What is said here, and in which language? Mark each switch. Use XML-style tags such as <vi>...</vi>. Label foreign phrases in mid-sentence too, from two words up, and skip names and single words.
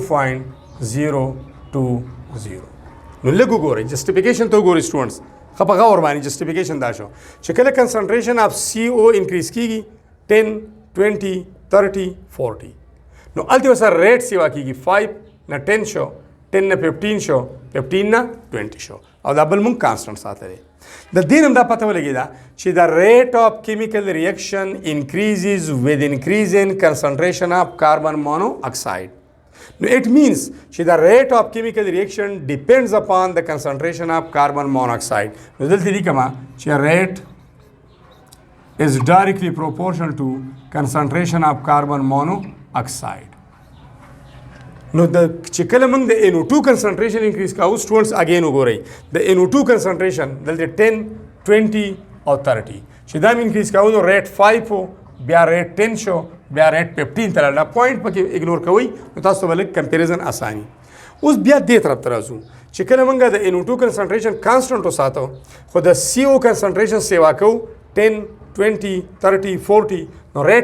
<ps>0.020 نو لږ وګورئ جسټیفیکیشن ته وګورئ سټوډنټس ښه په غور باندې جسټیفیکیشن دا شو چې کله</ps> <en>concentration of</en> <ps>CO انکریز کیږي 10 20 30 40 نو هلته ورسره ریټ سیوا کیږي 5 نه 10 شو 10 نه 15 شو 15 نه 20 شو او دا بل مونږ کانسټنټ ساتلی د دې هم دا پته ولګېده چې د</ps> <en>rate of chemical reaction increases with increase in concentration of carbon monoxide no it means چې the rate of chemical reaction depends upon the concentration of carbon monoxide</en> <ps>نو دلته لیکما چې</ps> <en>rate is directly proportional to concentration of carbon monoxide</en> <ps>نو د چې کله موږ د NO2</ps> <en>concentration increase کاو students</en> <ps>again وګورئ د NO2 concentration دلته 10 20 او 30 چې دا increase کاو نو rate 5 بیا ریټ 10 شو بیا ریټ 15 ته لاړه پوینټ پکې اګنور کوئ نو تاسو ته به لږ کمپیریزن اساني اوس بیا دې طرف ته راځو چې کله موږ د NO2</ps> <en>concentration constant</en> <ps>وساتو خو د CO کنسنټریشن سیوا کوو 10 20 30 40 نو ریټ</ps>